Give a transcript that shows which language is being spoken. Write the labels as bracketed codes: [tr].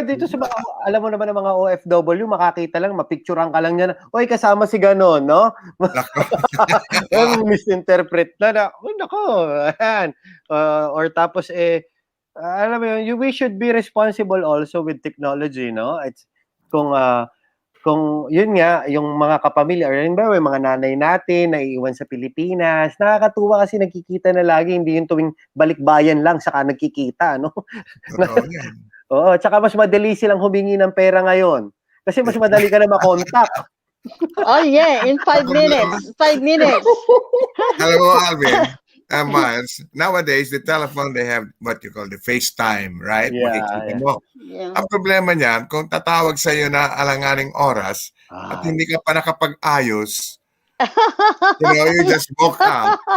[tl] Dito sa mga, alam mo naman ng mga OFW, makakita lang, mapicturean ka lang niya oy, kasama si ganon, no? Misinterpret na, ayan. Or tapos, alam mo yun, [en] we should be responsible also with technology, no? [tl] It's kung yun nga, yung mga kapamilya, or remember, yung mga nanay natin na iiwan sa Pilipinas, nakakatuwa kasi nagkikita na lagi, hindi yung tuwing balikbayan lang saka nagkikita, no? Oo, tsaka mas madali silang humingi ng pera ngayon. Kasi mas madali ka na makontak. [en] Oh yeah, in 5 minutes. 5 minutes. Hello, Alvin. Miles, nowadays, the telephone, they have what you call the FaceTime, right? [tl] Ang problema niyan, kung tatawag sa iyo na alanganing oras at hindi ka pa nakapag-ayos, [en] you just woke up.